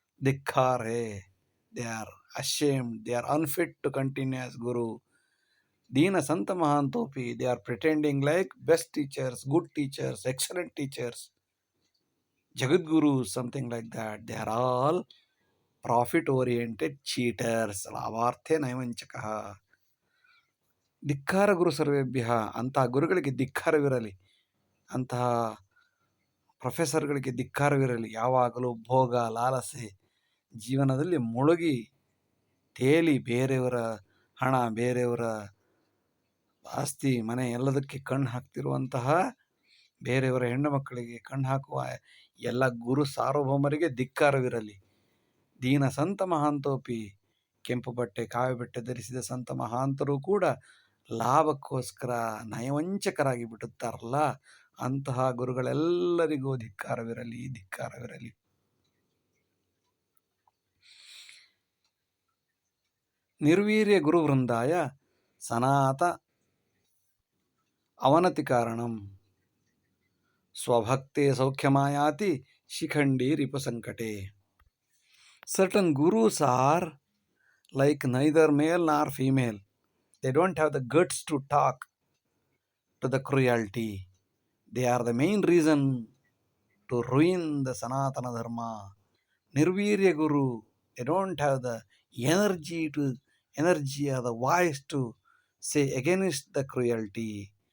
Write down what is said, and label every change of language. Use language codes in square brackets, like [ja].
[hi] Dhikkar hai. [en] They are ashamed. They are unfit to continue as guru. [sa] Dina Santa Mahantopi, [en] they are pretending like best teachers, good teachers, excellent teachers, Jagadgurus, something like that. They are all profit-oriented cheaters. [sa] Lavarthe naivanchakaha. ಧಿಕ್ಕಾರ ಗುರು ಸರ್ವೇಭ್ಯ. [kn] ಅಂತಹ ಗುರುಗಳಿಗೆ ಧಿಕ್ಕಾರವಿರಲಿ, ಅಂತಹ ಪ್ರೊಫೆಸರ್ಗಳಿಗೆ ಧಿಕ್ಕಾರವಿರಲಿ. ಯಾವಾಗಲೂ ಭೋಗ, ಲಾಲಸೆ ಜೀವನದಲ್ಲಿ ಮುಳುಗಿ ತೇಲಿ ಬೇರೆಯವರ ಹಣ, ಬೇರೆಯವರ ಆಸ್ತಿ, ಮನೆ ಎಲ್ಲದಕ್ಕೆ ಕಣ್ಣು ಹಾಕ್ತಿರುವಂತಹ, ಬೇರೆಯವರ ಹೆಣ್ಣು ಮಕ್ಕಳಿಗೆ ಕಣ್ಣು ಹಾಕುವ ಎಲ್ಲ ಗುರು ಸಾರ್ವಭೌಮರಿಗೆ ಧಿಕ್ಕಾರವಿರಲಿ. [sa] ದೀನ ಸಂತ ಮಹಾಂತೋಪಿ. [kn] ಕೆಂಪು ಬಟ್ಟೆ, ಕಾವಿ ಬಟ್ಟೆ ಧರಿಸಿದ ಸಂತ ಮಹಾಂತರು ಕೂಡ ಲಾಭಕ್ಕೋಸ್ಕರ ನಯವಂಚಕರಾಗಿ ಬಿಡುತ್ತಾರಲ್ಲ, ಅಂತಹ ಗುರುಗಳೆಲ್ಲರಿಗೂ ಧಿಕ್ಕಾರವಿರಲಿ, ಧಿಕ್ಕಾರವಿರಲಿ. [sa] ನಿರ್ವೀರ್ಯ ಗುರುವೃಂದಾಯ ಸನಾತ ಅವನತಿ ಕಾರಣಂ ಸ್ವಭಕ್ತೆ ಸೌಖ್ಯಮಾಯಾತಿ Shikhandi ರಿಪುಸಂಕಟೆ. [en] Certain gurus are like neither male nor female. They don't have the guts to talk to the cruelty. They are the main reason to ruin the Sanatana Dharma. Nirvirya Guru, they don't have the energy or the voice to say against the cruelty.